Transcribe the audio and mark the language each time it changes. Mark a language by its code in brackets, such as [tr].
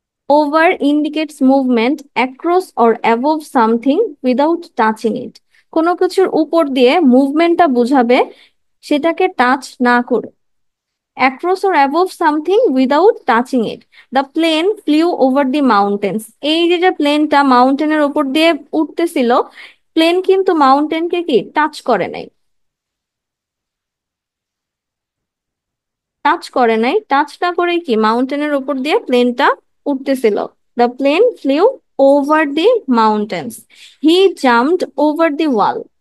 [en] Over indicates movement across or above something without touching it. [bn] কোনো কিছুর উপর দিয়ে মুভমেন্টটা বোঝাবে, সেটাকে টাচ না করে। [en] Across or above something without touching it. The plane flew over the mountains. [bn] এই যে যে প্লেনটা মাউন্টেনের উপর দিয়ে উঠতেছিল, প্লেন কিন্তু মাউন্টেনকে কি টাচ করে নাই। টাচ করে নাই, টাচ না করে কি মাউন্টেনের উপর দিয়ে প্লেনটা উঠতেছিল। [en] The plane flew over the mountains. He jumped over the wall.